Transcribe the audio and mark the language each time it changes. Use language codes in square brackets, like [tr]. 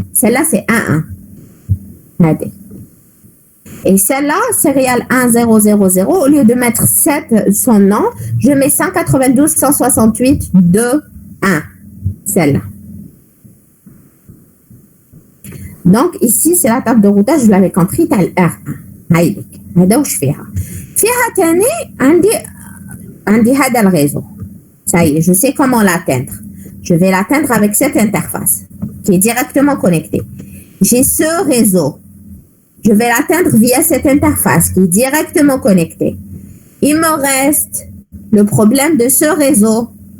[fr] Celle-là, c'est 1.1. Et celle-là, Serial 1000, au lieu de mettre son nom, je mets 192.168.2.1. Celle-là. Donc, ici, c'est la table de routage, vous l'avez compris, t'as le R1. [ar] هايلك هذا وش فيها تاني عندي هذا الريزو. [fr] Ça y est, je sais comment l'atteindre. Je vais l'atteindre avec cette interface qui est directement connectée. J'ai ce réseau. Je vais l'atteindre via cette interface qui est directement connectée. Il me reste le problème de ce réseau.